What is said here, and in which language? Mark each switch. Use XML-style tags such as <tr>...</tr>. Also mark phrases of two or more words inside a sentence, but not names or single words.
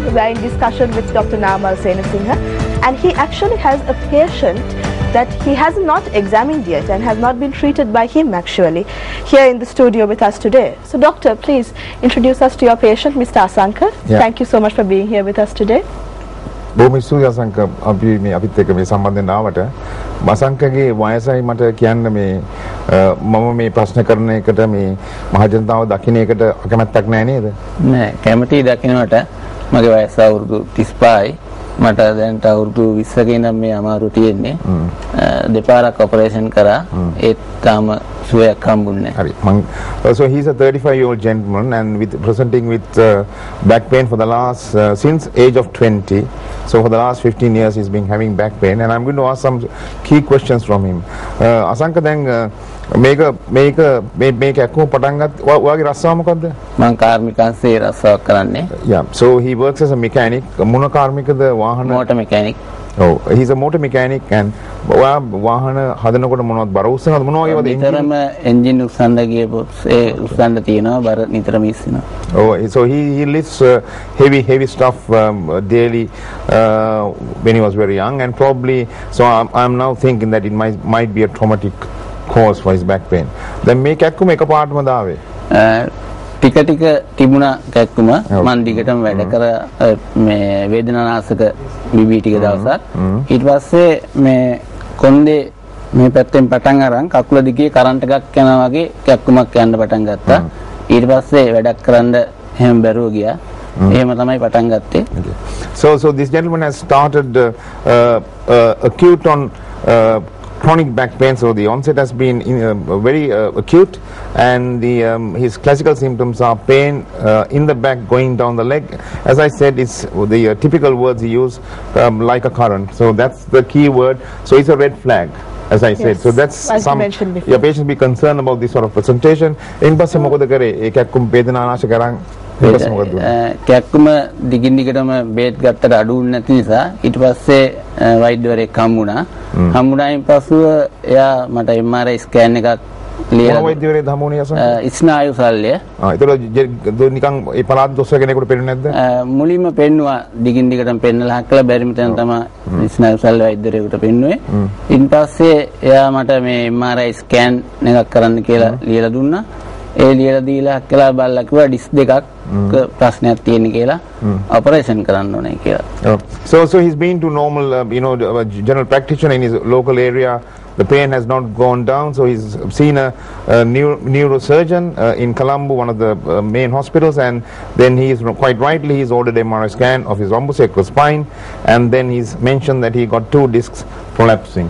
<en>We're in discussion with Dr. Namal Senasinghe, and he actually has a patient that he has not examined yet and has not been treated by him actually here in the studio with us today. So doctor, please introduce us to your patient, Mr. Asanka. Thank you so much for being here with us today.</en> <si>බොහොම ස්තුතියි අසංක අපි මේ අපිත් එක්ක මේ සම්බන්ධයෙන් ආවට අසංකගේ වයසයි මට කියන්න මේ මම මේ ප්‍රශ්න කරන එකට මේ මහජනතාව දකින්න එකට අකමැත්තක් නැහැ නේද? නෑ කැමැති දකින්නට මගේ වයස අවුරුදු 35යි මට දැන්ට අවුරුදු 20ක ඉඳන් මේ අමාරු තියෙන්නේ දෙපාරක් ඔපරේෂන් කරා ඒත් තාම සුවයක් හම්බුන්නේ හරි මං</si> <en>so he's a 35-year-old gentleman and presenting with back pain for the last since age of 20. So for the last 15 years he's been having back pain, and I'm going to ask some key questions from him.</en> <si>අසංක දැන් මේක එක්කෝ පටන් ගත්ත ඔයාගේ රස්සාව මොකද්ද? මං කාර්මිකංශේ රස්සාවක් කරන්නේ.</si> <en>Yeah, so he works as a mechanic.</en> <si>මොන කාර්මිකද? වාහන</si> <en>motor mechanic. Oh, he's a motor mechanic, and</en> <si>වාහන හදනකොට මොනවද බර උස්සනවද මොනවා වගේද? නිතරම එන්ජින් උස්සන්න ගියපොත් ඒ උස්සන්න තියෙනවා බර නිතරම ඉස්සෙනවා.</si> <en>Oh, so he lifts heavy stuff daily when he was very young, and probably so I'm now thinking that it might be a traumatic cause for his back pain.</en> <si>Then මේ කැක්කුම එකපාරටම දාවේ. ටික ටික තිබුණා කැක්කුම මන් දිගටම වැඩ කර මේ වේදනානාශක බිබී ටික දවසක් ඊට පස්සේ මේ කොන්දේ මේ පැත්තෙන් පටන් අරන් කකුල දිගේ කරන්ට් එකක් යනවා වගේ කැක්කුමක් යන්න පටන් ගත්තා. ඊට පස්සේ වැඩක් කරන්න එහෙම බැරුව ගියා. එහෙම තමයි පටන් ගත්තේ.</si> <en>So this gentleman has started acute on chronic back pain. So the onset has been very acute, and his classical symptoms are pain in the back going down the leg. As I said, it's the typical words he used, like a current. So that's the key word. So it's a red flag, as I said. So that's as some you mentioned before. your patients be concerned about this sort of presentation.</en> <si>In passe මොකද කරේ? ඒක එක්කම වේදනානාශ කරන් ඊට පස්සේ මොකද දුන්නේ? කැක්කුම දිගින් දිගටම බේත් ගත්තට අඩු වුනේ නැති නිසා ඊට පස්සේ වෛද්‍යවරයෙක් හම්බුණායින් පසුව එයා මට</si> <en>MRI scan</en> <si>එකක් ලියලා වෛද්‍යවරයෙක් හම්බුනේ අසන? ස්නායු ශල්‍ය. ඒතකොට නිකන් ඒ පළාත් දොස්තර කෙනෙකුට පෙන්නේ නැද්ද? මුලින්ම පෙන්නුවා දිගින් දිගටම පෙන්නලා හක්කලා බැරිම තැන තමයි ස්නායු ශල්‍ය වෛද්‍යවරයෙකුට පෙන්නුවේ. ඊට පස්සේ එයා මට මේ</si> <en>MRI scan</en> <si>එකක් කරන්න කියලා ලියලා දුන්නා. ඒ ලියලා දීලා හක්කලා බලලා කිව්වා ඩිස්ක් දෙකක් ප්‍රශ්නයක් තියෙන කියලා ඔපරේෂන් කරන්න ඕනේ කියලා.</si> <en>So he's been to normal general practitioner in his local area. The pain has not gone down, so he's seen a neurosurgeon in Colombo, one of the main hospitals, and then he's quite rightly he's ordered MRI scan of his lumbosacral spine, and then he's mentioned that he got 2 discs prolapsing.</en>